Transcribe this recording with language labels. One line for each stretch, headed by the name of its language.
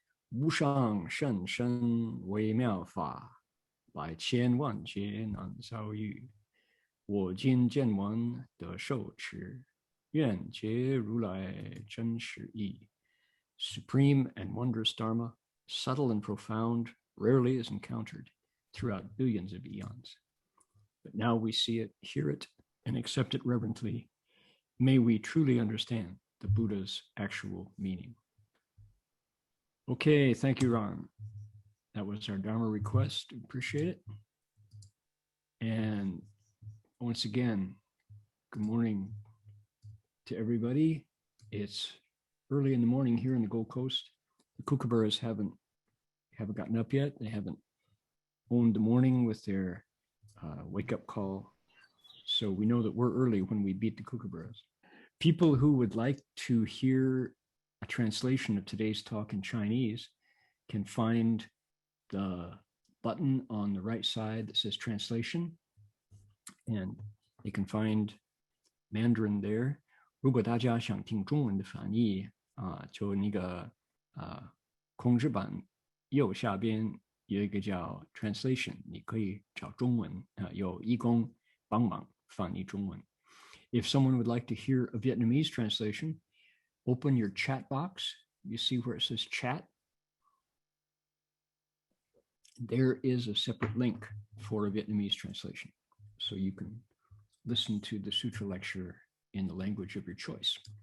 Chinese: 无上甚深微妙法，百千万劫难遭遇。我今见闻得受持，愿解如来真实义。
English: Supreme and wondrous Dharma, subtle and profound, rarely is encountered throughout billions of eons. But now we see it, hear it, and accept it reverently. May we truly understand the Buddha's actual meaning. Okay, thank you, Ron. That was our Dharma request. Appreciate it. And once again, good morning to everybody. It's early in the morning here in the Gold Coast. The kookaburras haven't gotten up yet. They haven't owned the morning with their wake-up call. So we know that we're early when we beat the kookaburras. People who would like to hear a translation of today's talk in Chinese can find the button on the right side that says translation, and they can find Mandarin there.
Chinese: 如果大家想听中文的翻译就那个控制板右下边有一个叫 translation， 你可以找中文有义工帮忙翻译中文。
English: If someone would like to hear a Vietnamese translation, open your chat box. You see where it says chat? There is a separate link for a Vietnamese translation. So you can listen to the sutra lecture in the language of your choice.